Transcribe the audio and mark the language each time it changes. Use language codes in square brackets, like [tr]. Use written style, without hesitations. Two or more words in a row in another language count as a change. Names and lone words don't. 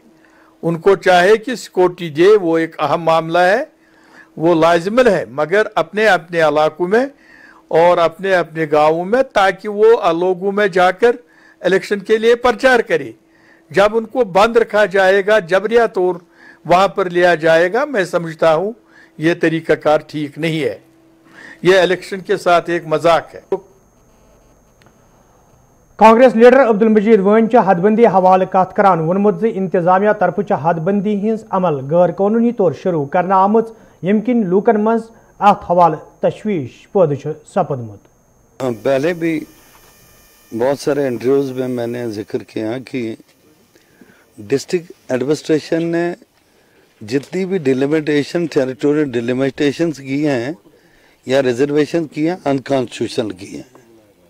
[ur] ان کو چاہیے کہ سیکیورٹی دے، وہ ایک اہم معاملہ ہے، وہ لازماً ہے، مگر اپنے اپنے علاقوں میں اور اپنے اپنے گاؤں میں، تاکہ وہ لوگوں میں جا کر الیکشن کے لیے پرچار کرے. جب ان کو بند رکھا جائے گا، جبریہ طور وہاں پر لیا جائے گا، میں سمجھتا ہوں یہ طریقہ کار ٹھیک نہیں ہے. یہ الیکشن کے ساتھ ایک مذاق ہے. [ks] कांग्रेस लीडर अब्दुल मजीद वन हदबंदी हवाले कत करान वोनमुत इंतजामिया तरफ हदबंदी हिंस अमल गैर कानूनी तौर शुरू करना आमुत, यमकिन लूकन मज अत हवाले तशवीश पौध सपदमुत। [ur] پہلے بھی بہت سارے انٹرویوز میں میں نے ذکر کیا کہ [en] district administration [ur] نے جتنی بھی ڈیلیمیٹیشن, [en] territorial delimitation [ur] کی ہیں یا ریزرویشن کی ہیں، اَن کانسٹی ٹیوشنل کی ہیں.